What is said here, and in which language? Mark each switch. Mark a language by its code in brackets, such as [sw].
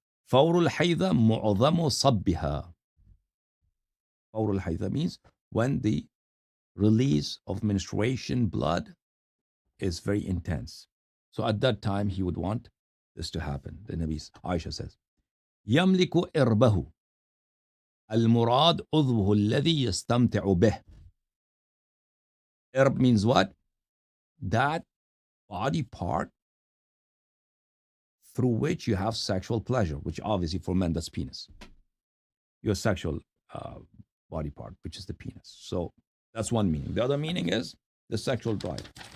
[ar] فور الحيض معظم صبها. فور الحيض [en] means when the release of menstruation blood is very intense. So at that time he would want this to happen. The Nabi Aisha says, [ar] يملك إربه المراد عضوه الذي يستمتع به. [en] Irb means what? That body part through which you have sexual pleasure, which obviously for men that's penis. Your sexual body part, which is the penis. So that's one meaning. The other meaning is the sexual drive.